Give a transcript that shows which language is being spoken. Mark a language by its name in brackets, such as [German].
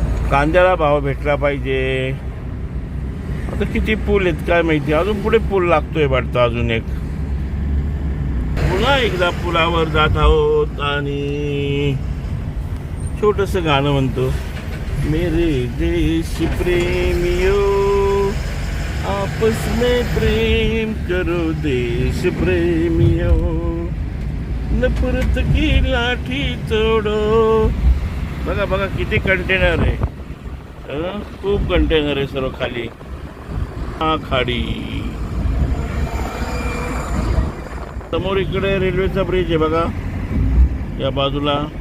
[Marathi] कांद्याला भाव भेटला पाहिजे. आता किती पूल आहेत काय माहिती. अजून पुढे पूल लागतोय वाटतं अजून एक. पुन्हा एकदा पुलावर जात आहोत आणि छोटस गाणं म्हणतो. [Hindi] मेरे देश प्रेमियो आपस में प्रेम करो देश प्रेमियो, नफरत की लाठी तोडो. [Marathi] बघा बघा किती कंटेनर आहे. खूप कंटेनर आहे सर्व खाली. खाडी समोर इकडे रेल्वेचा ब्रिज आहे बघा या बाजूला.